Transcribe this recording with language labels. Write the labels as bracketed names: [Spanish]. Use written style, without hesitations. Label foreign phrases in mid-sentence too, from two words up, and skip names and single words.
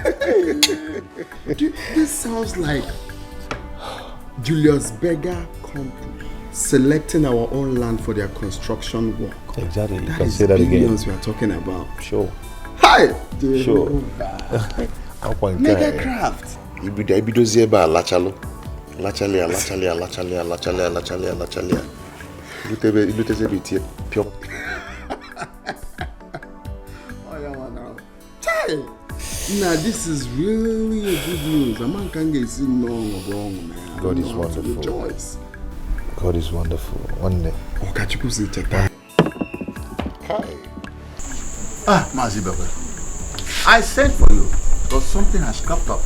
[English] This sounds like Julius Berger Company selecting our own land for their construction work. Exactly. You That can is say that billions again. we are talking about. Sure. Hi! Sure. Mega Craft. Ibidozieba lachalo. Lachalia. Ilutezebe tie pure. Oh yeah, man. Hey! Nah, this is really a good news. A man can't get seen no wrong, man. God is wonderful. Rejoice. God is wonderful. One day. Mazi Baba, I sent for you because something has cropped up.